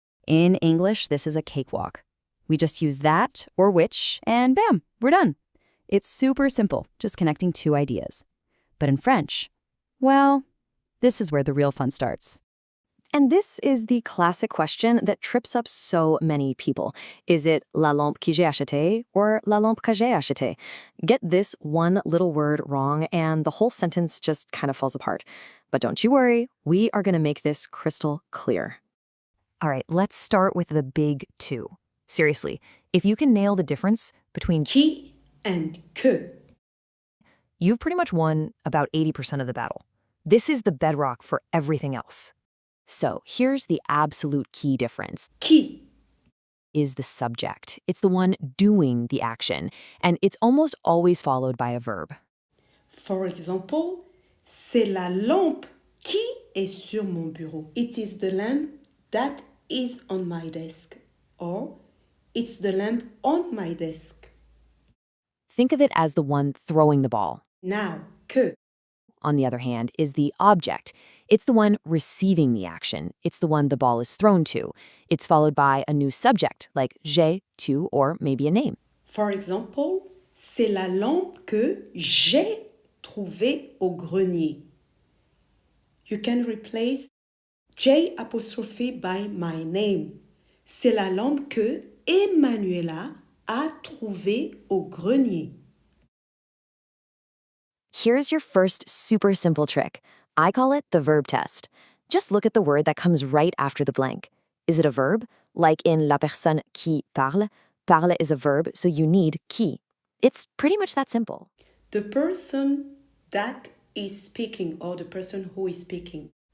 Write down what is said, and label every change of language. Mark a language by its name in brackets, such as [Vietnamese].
[English] In English, this is a cakewalk. We just use that or which, and bam, we're done. It's super simple, just connecting two ideas. But in French, well, this is where the real fun starts. And this is the classic question that trips up so many people. Is it [French] la lampe que j'ai achetée [English] or [French] la lampe que j'ai achetée? [English] Get this one little word wrong and the whole sentence just kind of falls apart. But don't you worry, we are going to make this crystal clear. All right, let's start with the big two. Seriously, if you can nail the difference between Qui and que. you've pretty much won about 80% of the battle. This is the bedrock for everything else. So here's the absolute key difference. [French] Qui. [English] Is the subject. It's the one doing the action, and it's almost always followed by a verb. For example, [French] c'est la lampe qui est sur mon bureau. [English] It is the lamp that is on my desk. Or, it's the lamp on my desk. Think of it as the one throwing the ball. Now, que. On the other hand, is the object. It's the one receiving the action. It's the one the ball is thrown to. It's followed by a new subject, like j'ai, tu, or maybe a name. For example, [French] c'est la lampe que j'ai trouvée au grenier. [English] You can replace J apostrophe by my name. [French] C'est la lampe que Emanuela a trouvée au grenier. [English] Here's your first super simple trick. I call it the verb test. Just look at the word that comes right after the blank. Is it a verb? Like in [French] la personne qui parle. [English] Parle is a verb, so you need qui. It's pretty much that simple. The person that is speaking or the person who is speaking.